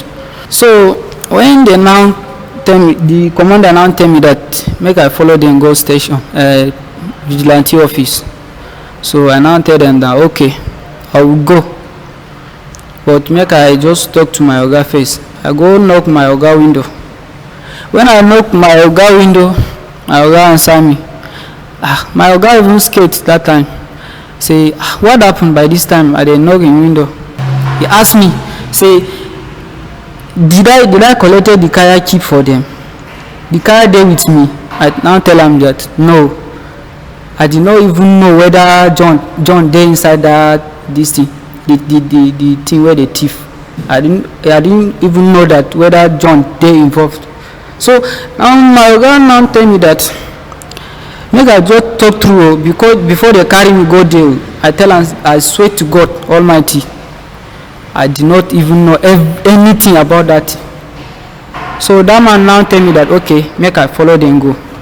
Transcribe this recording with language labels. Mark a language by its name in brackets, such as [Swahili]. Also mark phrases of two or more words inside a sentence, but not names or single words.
[Nigerian Pidgin] So when they now tell me, the commander now tell me that make I follow them go station, vigilante office. So I now tell them that okay, I will go, but make I just talk to my oga face. I go knock my oga window. When I knock my oga window, my oga answer me. My oga even scared that time. Say, what happened by this time? I dey knock in window. He asked me, say, did I collected the kaya keep for them? The kaya there with me. I now tell him that no. I did not even know whether John there inside this thing, the thing where the thief. I didn't even know that whether John there involved. So now my oga now tell me that make I just talk through, because before they carry me go there, I tell him, I swear to God Almighty, I did not even know anything about that. So that man now tell me that okay, make I follow them go.